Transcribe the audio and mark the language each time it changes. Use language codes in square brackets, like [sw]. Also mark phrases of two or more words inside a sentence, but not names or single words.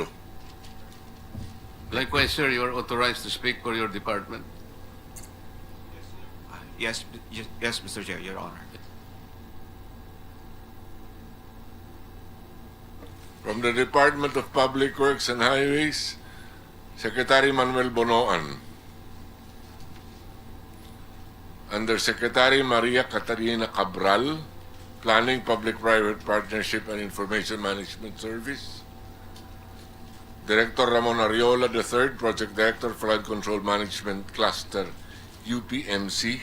[en] Likewise, sir, you are authorized to speak for your department. Yes, yes, Mr. Chair, Your Honor. From the Department of Public Works and Highways, Secretary Manuel Bonoan. Undersecretary Maria Catarina Cabral, Planning, Public-Private Partnership and Information Management Service. Director Ramon Ariola III, Project Director, Flood Control Management Cluster, UPMC.